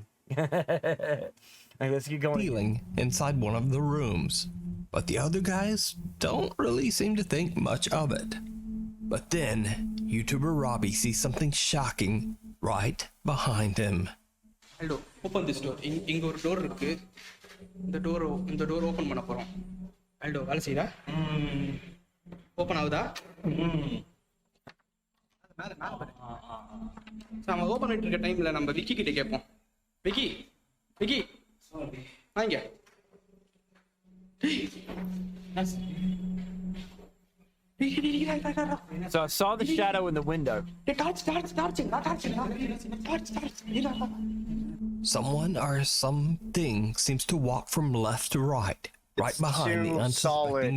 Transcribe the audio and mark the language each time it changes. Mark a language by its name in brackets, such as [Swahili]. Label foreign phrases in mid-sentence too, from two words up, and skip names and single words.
[English] Okay, let's get going. Feeling inside one of the rooms, but the other guys don't really seem to think much of it. But then YouTuber Robbie sees something shocking right behind him. Hello, open this door. [Tamil] Inga ஒரு door இருக்கு. இந்த [English] door open [Tamil] பண்ண போறோம். Hello, வேலை செய்யுதா? Open ஆகுதா? மேல பாரு. நாம ஓபன் பண்ணிட்டு இருக்க டைம்ல நம்ம விக்கி கிட்ட கேட்போம். Vicky. வாங்க. [English] So I saw the shadow in the window. Someone or something seems to walk from left to right behind the unsuspecting.